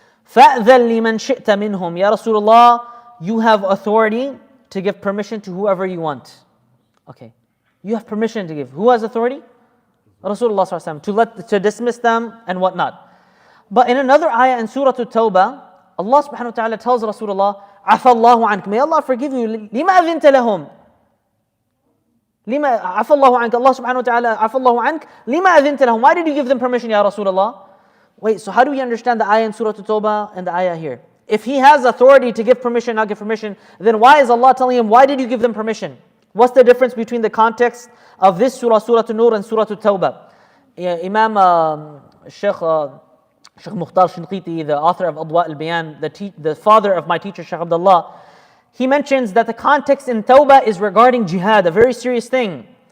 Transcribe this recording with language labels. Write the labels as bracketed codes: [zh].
[ar] فَأْذَنْ لِمَنْ شِئْتَ مِنْهُمْ [en] Ya Rasulullah, you have authority to give permission to whoever you want. Okay, you have permission to give. Who has authority? Rasulullah ﷺ, to dismiss them and whatnot. But in another ayah in Surah At-Tawbah, Allah subhanahu wa ta'ala tells Rasulullah, [ar] عَفَى اللَّهُ عَنْكَ [en] May Allah forgive you. [ar] لِمَا أَذِنْتَ لَهُمْ لِمَا عَفَى اللَّهُ عَنْكَ Allah subhanahu wa ta'ala, عَفَى اللَّهُ عَنْكَ لِمَا أَذِنْتَ لَهُمْ [en] Why did you give them permission, Ya Rasulullah? Wait, so how do we understand the ayah in Surah At-Tawbah and the ayah here? If He has authority to give permission, not give permission, then why is Allah telling him, why did you give them permission? What's the difference between the context of this surah, Surah An-Nur, and Surah At-Tawbah? Imam Sheikh Mukhtar Shinqiti, the author of Adwa al-Bayan, the father of my teacher Sheikh Abdullah, he mentions that the context in Tawbah is regarding jihad, a very serious thing.